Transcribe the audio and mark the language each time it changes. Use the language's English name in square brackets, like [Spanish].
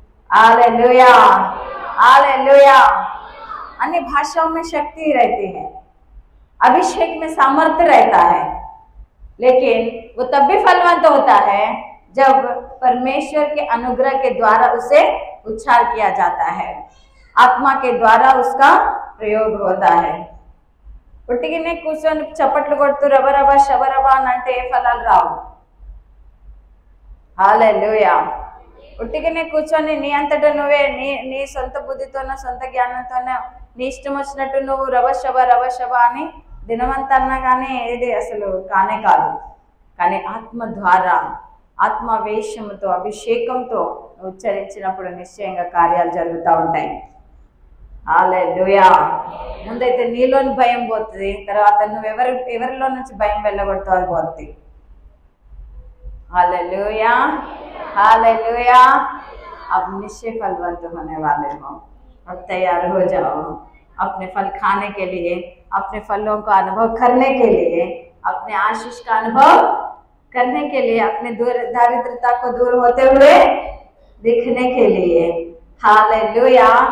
[Hindi] Hallelujah, hallelujah. अन्य भाषाओं में शक्ति रहती है, अभिषेक में सामर्थ्य रहता है, लेकिन वो तब भी फलवंत होता है जब परमेश्वर के अनुग्रह के द्वारा उसे उच्चार किया जाता है, आत्मा के द्वारा उसका प्रयोग होता है। [Telugu] పుట్టిగినే కూర్చొని చప్పట్లు కొడుతూ రబరబా శబరబా అని అంటే ఏ ఫలాలు రావు। హల్లెలూయా। పుట్టిగినే కూర్చొని నీ అంతటా నువ్వే నీ సొంత బుద్ధితోనో సొంత జ్ఞానంతోనో నీ ఇష్టం వచ్చినట్టు నువ్వు రబశబ అని దినమంతా అన్నా కానీ ఏది అసలు కానే కాదు। కానీ ఆత్మ ద్వారా, ఆత్మావేశంతో, అభిషేకంతో ఉచ్చరించినప్పుడు నిశ్చయంగా కార్యాలు జరుగుతూ ఉంటాయి। హల్లెలూయా। ముందైతే నీలోని భయం పోతుంది, తర్వాత నువ్వు ఎవరిలో నుంచి భయం వెళ్ళగొడతావు అది పోతుంది। [Hindi] Hallelujah, hallelujah. अब निश्चय फलवंत होने वाले हो। अब तैयार हो जाओ अपने फल खाने के लिए, अपने फलों का अनुभव करने के लिए, अपने आशीष का अनुभव करने के लिए, अपने दारिद्रता को दूर होते हुए दिखने के लिए। हालेलुया।